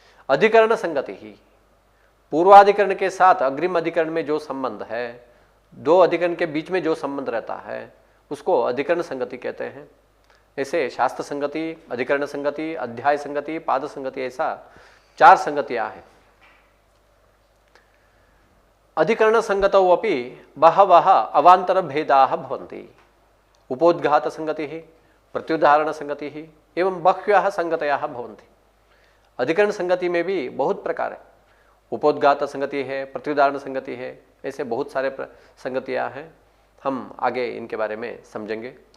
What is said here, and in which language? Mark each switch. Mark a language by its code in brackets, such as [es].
[hi] अधिकरण संगति ही, पूर्वाधिकरण के साथ अग्रिम अधिकरण में जो संबंध है, 2 अधिकरण के बीच में जो संबंध रहता है उसको अधिकरण संगति कहते हैं। ऐसे शास्त्र संगति, अधिकरण संगति, अध्याय संगति, पाद संगति, ऐसा 4 संगतियां हैं। [sa] अधिकरण संगतौ अपि बहवः अवान्तर भेदाः भवन्ति। उपोद्घात संगतिः, प्रत्युदाहरण संगतिः एवं बह्व्यः संगतयः भवन्ति। [hi] अधिकरण संगति में भी बहुत प्रकार है। उपोद्घात संगति है, प्रत्युदाहरण संगति है, ऐसे बहुत सारे संगतियां हैं। हम आगे इनके बारे में समझेंगे।